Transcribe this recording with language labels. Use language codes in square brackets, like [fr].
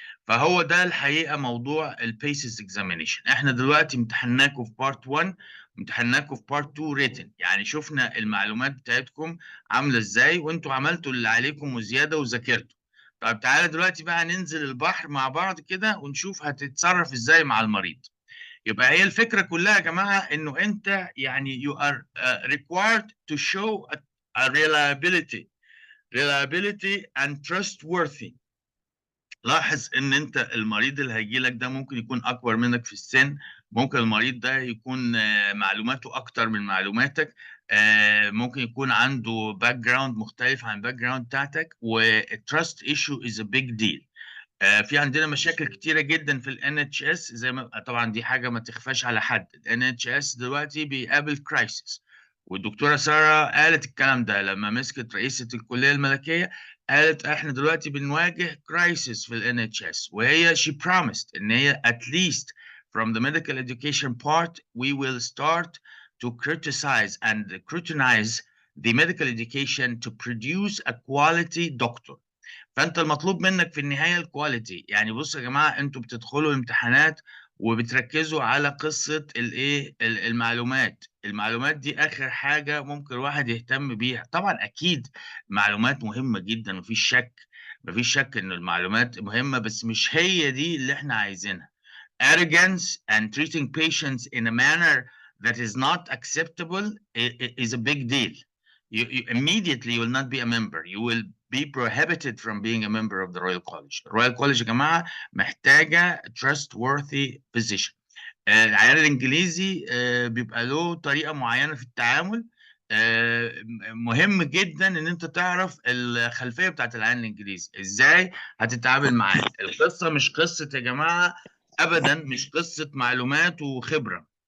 [ar] فهو ده الحقيقه موضوع البيسز اكزامينيشن. احنا دلوقتي امتحناكم في بارت 1، امتحناكم في بارت 2 ريتن، يعني شفنا المعلومات بتاعتكم عامله ازاي، وانتوا عملتوا اللي عليكم وزياده وذاكرتوا. طيب تعالى دلوقتي بقى ننزل البحر مع بعض كده ونشوف هتتصرف ازاي مع المريض. يبقى هي الفكرة كلها يا جماعة انه انت يعني [en] you are required to show a reliability. reliability and trustworthy. [ar] لاحظ ان انت المريض اللي هيجي لك ده ممكن يكون اكبر منك في السن، ممكن المريض ده يكون معلوماته اكتر من معلوماتك، ممكن يكون عنده باك جراوند مختلف عن الباك جراوند بتاعتك، [en] والتراست issue is a big deal. [ar] في عندنا مشاكل كتيره جدا في الان اتش اس، زي ما طبعا دي حاجه ما تخفاش على حد. الان اتش اس دلوقتي بيقابل كرايسيس، والدكتوره ساره قالت الكلام ده لما مسكت رئيسه الكليه الملكيه. قالت احنا دلوقتي بنواجه كرايسيس في الان اتش اس، وهي [en] she promised [ar] ان هي [en] at least from the medical education part we will start to criticize and scrutinize the medical education to produce a quality doctor. [ar] فانت المطلوب منك في النهايه الكواليتي. يعني بصوا يا جماعه، انتوا بتدخلوا الامتحانات وبتركزوا على قصه الايه المعلومات دي اخر حاجه ممكن الواحد يهتم بيها. طبعا اكيد معلومات مهمه جدا، مفيش شك ان المعلومات مهمه، بس مش هي دي اللي احنا عايزينها. [en] Arrogance and treating patients in a manner that is not acceptable is a big deal. You immediately will not be a member. You will be prohibited from being a member of the Royal College. [ar] Royal College يا جماعة محتاجة [en] trustworthy physician. [ar] العيان الإنجليزي بيبقى له طريقة معينة في التعامل. مهم جدا ان انت تعرف الخلفية بتاعت العيان الإنجليزي، ازاي هتتعامل معاه. القصة مش قصة يا جماعة، ابدا مش قصة معلومات وخبرة.